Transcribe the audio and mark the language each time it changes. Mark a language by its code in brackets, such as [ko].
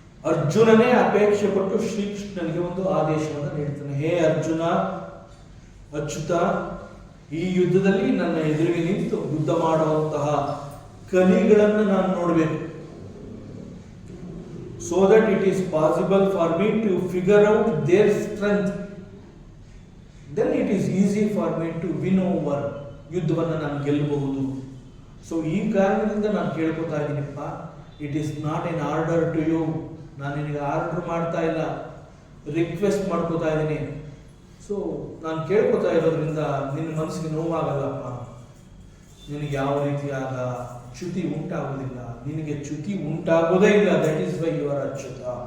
[kn] ಅರ್ಜುನನೇ ಅಪೇಕ್ಷೆ ಪಟ್ಟು ಶ್ರೀಕೃಷ್ಣನಿಗೆ ಒಂದು ಆದೇಶವನ್ನು ನೀಡ್ತಾನೆ. ಹೇ ಅರ್ಜುನ, ಅಚ್ಯುತ, ಈ ಯುದ್ಧದಲ್ಲಿ ನನ್ನ ಎದುರಿಗೆ ನಿಂತು ಯುದ್ಧ ಮಾಡುವಂತಹ ಕಲಿಗಳನ್ನು ನಾನು ನೋಡಬೇಕು. [en] So that it is possible for me to figure out their strength. Then it is easy for me to win over. [kn] ಯುದ್ಧವನ್ನು ನಾನು ಗೆಲ್ಲಬಹುದು. ಸೊ ಈ ಕಾರಣದಿಂದ ನಾನು ಕೇಳ್ಕೊತಾ ಇದ್ದೀನಿಪ್ಪ, [en] It is not an order to you. [kn] ನಾನು ನಿನಗೆ ಆರ್ಡರ್ ಮಾಡ್ತಾ ಇಲ್ಲ, ರಿಕ್ವೆಸ್ಟ್ ಮಾಡ್ಕೋತಾ ಇದ್ದೀನಿ. ಸೊ ನಾನು ಕೇಳ್ಕೊತಾ ಇರೋದ್ರಿಂದ ನಿನ್ನ ಮನಸ್ಸಿಗೆ ನೋವಾಗಲ್ಲಪ್ಪ, ನಿನಗೆ ಯಾವ ರೀತಿಯಾದ ಚ್ಯುತಿ ಉಂಟಾಗುವುದಿಲ್ಲ, ನಿನಗೆ ಚ್ಯುತಿ ಉಂಟಾಗೋದೇ ಇಲ್ಲ. [en] That is why you are Achyuta.